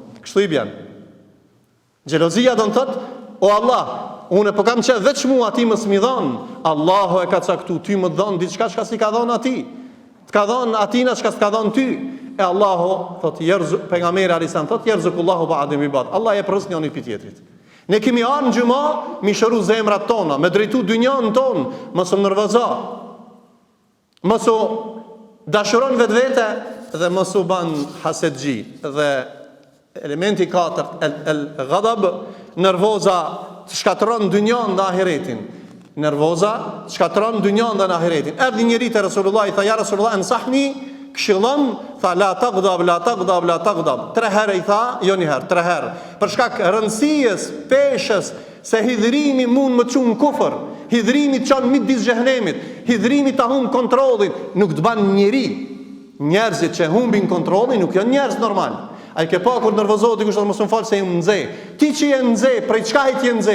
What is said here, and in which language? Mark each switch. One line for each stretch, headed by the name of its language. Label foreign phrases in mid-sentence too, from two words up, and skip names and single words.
Albanian: Kështu i bën. Xhelozia do të thotë, o Allah, unë po kam qenë veç mua, ti mos mi dhon. Allahu e ka caktuar, ty më dhon diçka që si ka dhon atij. Të ka dhon atina çka s'ka dhon ty. E Allahu thot yerzu, pejgamberi alisan thot
Arabic: يرزقكم الله بعد عباد.
Albanian: Allah e pros njëri pi tjetrit. Ne kemi ardhur në xhumë, mi shëru zemrat tona, me drejtu dynjan ton, mos u nervozo. Mos u dashuron vetvete dhe mos u ban hasedxhi. Dhe elementi i katërt,
Arabic: الغضب,
Albanian: nervoza të shkatron dynjan dhe ahiretin. Nervoza të shkatron dynjan dhe ahiretin. Erdhi njëri te Resulullah i tha ja Resulullah ansahni këshillon, tha
Arabic: لا تغضب، لا تغضب، لا تغضب.
Albanian: 3 herë i tha, jo një herë, 3 herë. Për shkak rëndësijës, peshës, se hidhrimi mund më çon kufër, hidhrimi çon midis xhehenemit, hidhrimi ta humb kontrollin, nuk të ban njeri. Njerëzit që humbin kontrollin nuk janë njerëz normal. Ai ke pa kur nervozohet dikush mos më fal se jam nxe. Ti që je nxe, prej çka je nxe?